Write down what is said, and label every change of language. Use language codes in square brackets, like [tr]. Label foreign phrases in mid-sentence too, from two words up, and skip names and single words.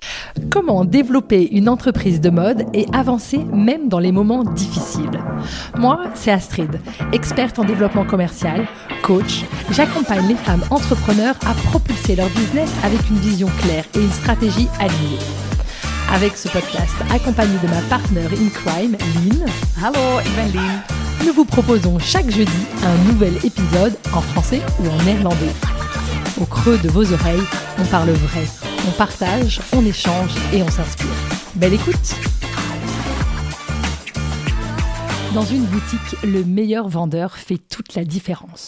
[fr] Comment développer une entreprise de mode et avancer même dans les moments difficiles? Moi, c'est Astrid, experte en développement commercial, coach. J'accompagne les femmes entrepreneurs à propulser leur business avec une vision claire et une stratégie alignée. Avec ce podcast, accompagné de ma partenaire [en] in crime, [fr] Lynn. [nl] Hallo, ik ben Lynn. [fr] Nous vous proposons chaque jeudi un nouvel épisode en français ou en néerlandais. Au creux de vos oreilles, on parle vrai, on partage, on échange et on s'inspire. Belle écoute! Dans une boutique, le meilleur vendeur fait toute la différence.